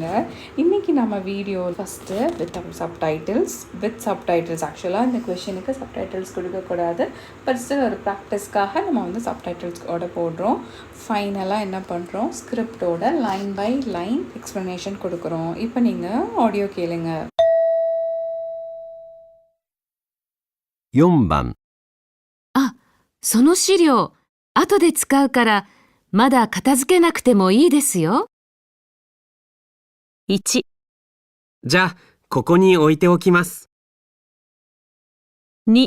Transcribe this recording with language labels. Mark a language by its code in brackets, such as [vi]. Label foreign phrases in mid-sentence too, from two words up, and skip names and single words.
[ta] இன்னைக்கு நம்ம வீடியோ [en] first with subtitles. [ta] ஆக்சுவலாக இந்த கொஷனுக்கு சப்டைட்டில்ஸ் கொடுக்கக்கூடாது, [en] but still [ta] ஒரு ப்ராக்டிஸ்க்காக நம்ம சப்டைட்டில்ஸோட போடுறோம். ஃபைனலாக என்ன பண்ணுறோம், ஸ்கிரிப்டோட [en] line by line explanation [ta] கொடுக்குறோம். இப்போ நீங்கள் ஆடியோ கேளுங்க. [ja] 4 番。その資料、後で使うから、まだ片付けなくてもいいですよ。1、じゃあ、ここに置いておきます。 2、